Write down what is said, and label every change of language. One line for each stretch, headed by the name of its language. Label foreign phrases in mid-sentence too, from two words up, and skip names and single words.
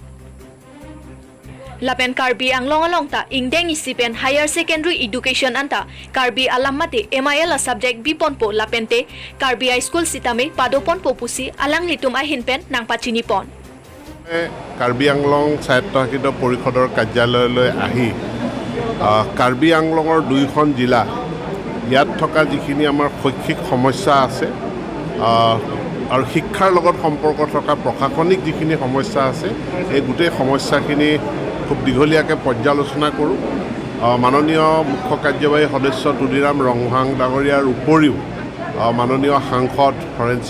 Karbi: Lapen Karbi Anglong along ta ingdeng isipen
English: higher secondary education
Karbi: anta Karbi alamate MIL a subject biponpo lapente Karbi high school sitame padopon popusi alang litum ahinpen nang pachini pon.
Assamese: Karbi Anglong Sahiত্য পৰিষদৰ কাৰ্যালয়লৈ আহি কাৰ্বি আংলঙৰ দুইখন জিলা ইয়াত থকা যিখিনি আমাৰ শৈক্ষিক সমস্যা আছে আৰু শিক্ষাৰ লগত সম্পৰ্ক থকা প্ৰশাসনিক যিখিনি সমস্যা আছে এই গোটেই সমস্যাখিনি খুব দীঘলীয়াকৈ পৰ্যালোচনা কৰোঁ মাননীয় মুখ্য কাৰ্যবাহী সদস্য তুলিৰাম ৰংহাং ডাঙৰীয়াৰ উপৰিও মাননীয় সাংসদ হৰেণ সিং